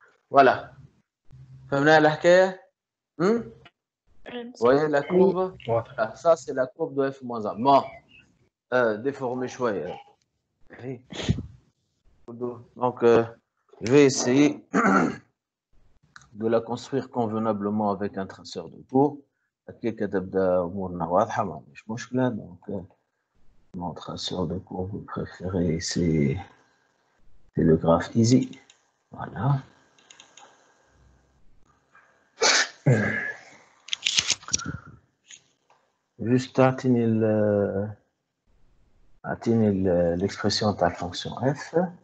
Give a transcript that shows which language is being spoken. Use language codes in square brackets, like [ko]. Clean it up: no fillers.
[fr] Voilà. [ar] فهمنا الحكاية؟ [fr] Vous voyez la courbe? Voilà. Ça, c'est la courbe de f-1. Bon, déformé [ar] شوية. [fr] Donc, je vais essayer de la construire convenablement avec un traceur de courbe. [ar] كي كتبدا أمورنا واضحة ما فيش مشكلة. [fr] Donc, mon traceur de courbe préféré, c'est le graphe easy. Voilà. Juste atteindre l'expression de la fonction f.